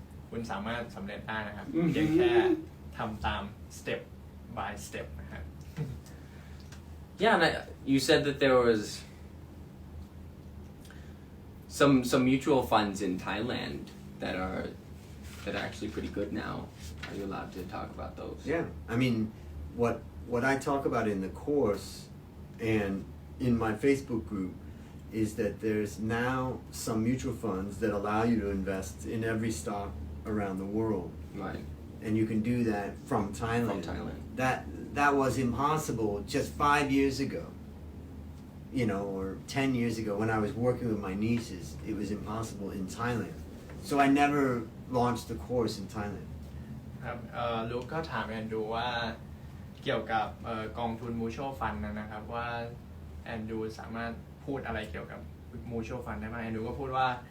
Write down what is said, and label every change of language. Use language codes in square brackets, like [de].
[th] คุณสามารถสำเร็จได้นะครับเพียงแค่ทำตาม [en] step by step [th] นะครับ [en] Yeah, and you said that there was some mutual funds in Thailand that are actually pretty good now. Are you allowed to talk about those? Yeah, I mean, what I talk about in the course and in my Facebook group is that there's now some mutual funds that allow you to invest in every stock around the world. Right. And you can do that from Thailand. From Thailand. That was impossible just 5 years ago. You know, or 10 years ago when I was working with my nieces, it was impossible in Thailand. So I never launched the course in Thailand. [th] ครับลูกก็ถามแอนดูว่าเกี่ยวกับกองทุน mutual fund นะครับว่าแอนดูสามารถพูดอะไรเกี่ยวกับ mutual fund ได้ไหมแอนดูก็พูดว่า